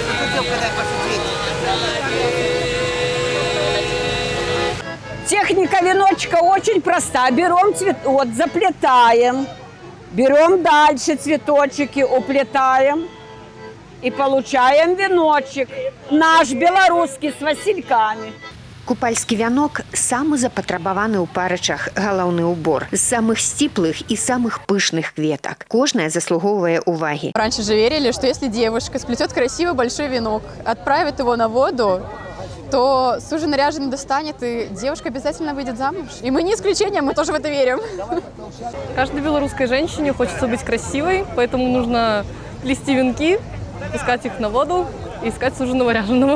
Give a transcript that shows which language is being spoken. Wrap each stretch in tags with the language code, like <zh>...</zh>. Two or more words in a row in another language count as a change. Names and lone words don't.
<ru>Техника веночка очень проста. Берем цветок, заплетаем, берем дальше цветочки, уплетаем и получаем веночек. Наш белорусский с васильками.</ru> <be>Купальскі вянок самы запатрабаваны ў Парычах галоўны ўбор з самых сціплых і самых пышных кветак. Кожная заслугоўвае увагі.</be> <ru>Раньше же верили, что если девушка сплетет красивый большой венок, отправит его на воду, то суженый наряженный достанет, и девушка обязательно выйдет замуж. И мы не исключение, мы тоже в это верим. Каждой белорусской женщине хочется быть красивой, поэтому нужно плести венки, пускать их на воду и искать суженого ряженого.</ru>